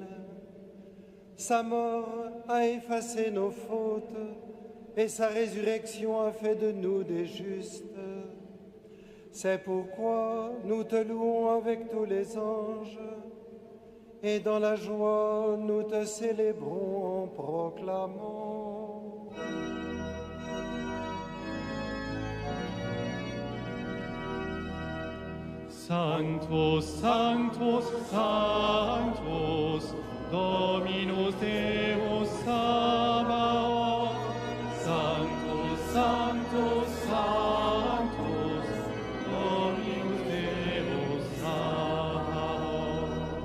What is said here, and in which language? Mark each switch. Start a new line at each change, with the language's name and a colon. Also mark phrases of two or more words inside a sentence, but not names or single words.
French: Sa mort a effacé nos fautes, et sa résurrection a fait de nous des justes. C'est pourquoi nous te louons avec tous les anges, et dans la joie nous te célébrons en proclamant.
Latin: Sanctus, Sanctus, Sanctus, Dominus Deus Sabaoth. Sanctus, Sanctus, Sanctus, Dominus Deus Sabaoth.